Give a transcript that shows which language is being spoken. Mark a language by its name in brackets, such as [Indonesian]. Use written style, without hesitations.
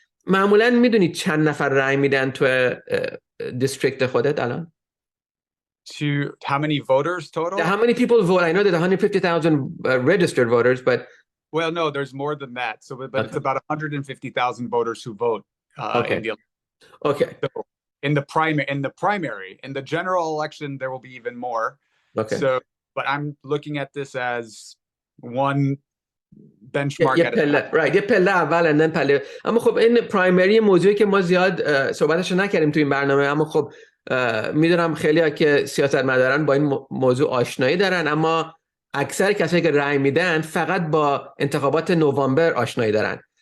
[Persian] معمولا میدونی چند نفر رای میدن تو دیستریکت خودت الان؟ [English] To how many voters total? How many people vote? I know there's 150,000 registered voters, but well, no, there's more than that. So, but it's about 150,000 voters who vote in the election. Okay. So in the primary, in the general election, there will be even more. Okay. So, but I'm looking at this as one benchmark. Right. [Persian] یه پله اول [English] and then [Persian] پله. اما خب این پرایمری موضوعی که ما زیاد صحبتش نکردیم تو این برنامه، اما خب میدونم خیلی‌ها که سیاستمدارن با این موضوع آشنایی دارن، اما اکثر کسایی که رای میدن فقط با انتخابات نوامبر آشنایی دارن.